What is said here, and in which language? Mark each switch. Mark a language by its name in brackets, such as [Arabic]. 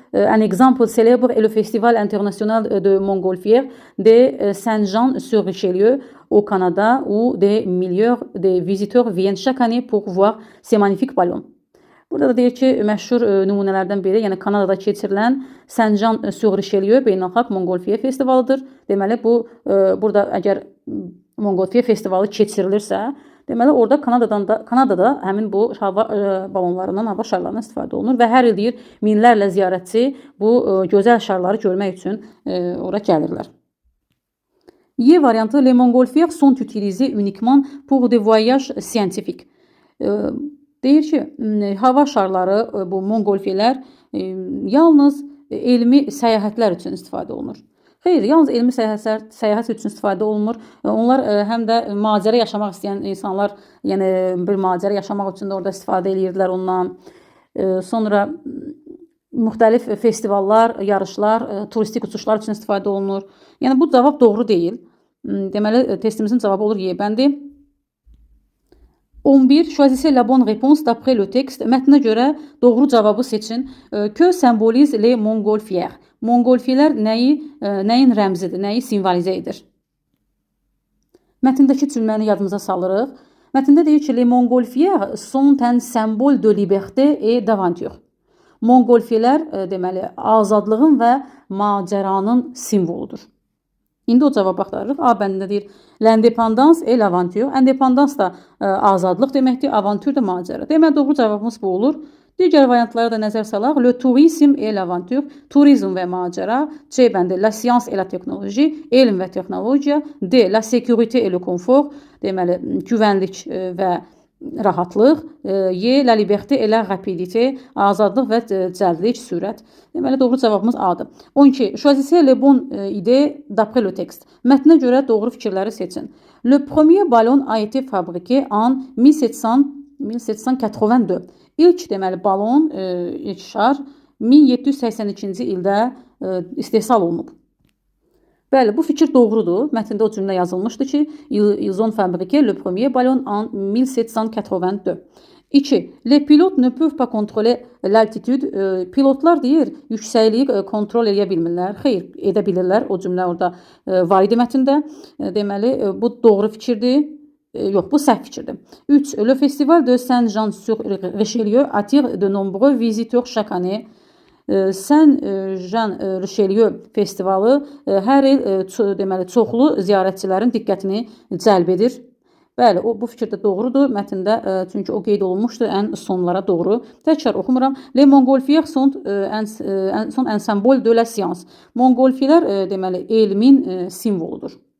[French] Un exemple célèbre est le Festival international de Montgolfier de Saint-Jean-sur-Richelieu au Canada où des milliers de visiteurs viennent chaque année pour voir ces magnifiques ballons. [Azerbaijani] Burada da deyir ki, məşhur nümunələrdən biri, yəni Kanadada keçirilən Saint-Jean-sur-Richelieu beynəlxalq Montgolfier festivalıdır. Deməli bu burada əgər Montgolfier festivalı keçirilirsə, deməli orada Kanadada həmin bu hava balonlarından, hava şarlarından istifadə olunur və hər il deyir minlərlə ziyarətçi bu gözəl şarları görmək üçün ora gəlirlər. Y variantı, [French] les Montgolfières sont utilisés uniquement pour des voyages scientifiques. [Azerbaijani] Deyir ki, hava şarları, bu Montgolfierlər yalnız elmi səyahətlər üçün istifadə olunur. Xeyr, yalnız elmi səyahət üçün istifadə olunmur. Onlar həm də macəra yaşamaq istəyən insanlar, yəni bir macəra yaşamaq üçün də orada istifadə edirdilər ondan. Sonra müxtəlif festivallar, yarışlar, turistik uçuşlar üçün istifadə olunur. Yəni bu cavab doğru deyil. Deməli, testimizin cavabı olur Y bəndi. 11. [French] Choisissez la bonne réponse d'après le texte. [Azerbaijani] Mətnə görə doğru cavabı seçin. [French] Que symbolise les Montgolfières? [Azerbaijani] Montgolfierlər nəyin rəmzidir, nəyi simvolizə edir? Mətndəki cümləni yadımıza salırıq. Mətndə deyir ki, [French] les Montgolfières sont un symbole de liberté et d'aventure. [Azerbaijani] Montgolfierlər deməli azadlığın və macəranın simvoludur. İndi o cavab axtarırıq. A bəndində deyir, [French] l'indépendance et l'aventure. [Azerbaijani] Indépendance da azadlıq deməkdir, aventure da macəra. Deməli, doğru cavabımız bu olur. Digər variantlara da nəzər salaq. [French] Le tourisme et l'aventure. [Azerbaijani] Turizm və macəra. C bəndi, [French] la science et la technologie. [Azerbaijani] Elm və texnologiya. [French] D, la sécurité et le confort. [Azerbaijani] Deməli, güvənlik və rahatlıq. [French] Y, la liberté et la rapidité. [Azerbaijani] Azadlıq və cəldlik, sürət. Deməli, doğru cavabımız A-dır. 12. [French] Choisissez les bonnes idées d'après le texte. [Azerbaijani] Mətnə görə doğru fikirləri seçin. [French] Le premier ballon a été fabriqué en 1782. [Azerbaijani] İlk deməli balon, ilk şar 1782-ci ildə istehsal olunub. Bəli, bu fikir doğrudur. Mətndə o cümlə yazılmışdı ki, [French] ils ont fabriqué le premier ballon en 1782. 2. Les pilotes ne peuvent pas contrôler l'altitude. [Azerbaijani] Pilotlar deyir, yüksəkliyi kontrol edə bilmirlər. Xeyr, edə bilirlər. O cümlə orada var idi mətndə. Deməli, bu doğru fikirdir. Yox, bu səhv fikirdir. 3. [French] Le festival de Saint-Jean-sur-Richelieu attire de nombreux visiteurs chaque année. [Azerbaijani] Saint-Jean-Richelieu festivalı hər il deməli çoxlu ziyarətçilərin diqqətini cəlb edir. Bəli, bu fikir də doğrudur mətndə, çünki o qeyd olunmuşdu ən sonlara doğru. Təkrar oxumuram. [French] Les Montgolfières sont un symbole de la science. [Azerbaijani] Montgolfierlər deməli elmin simvoludur.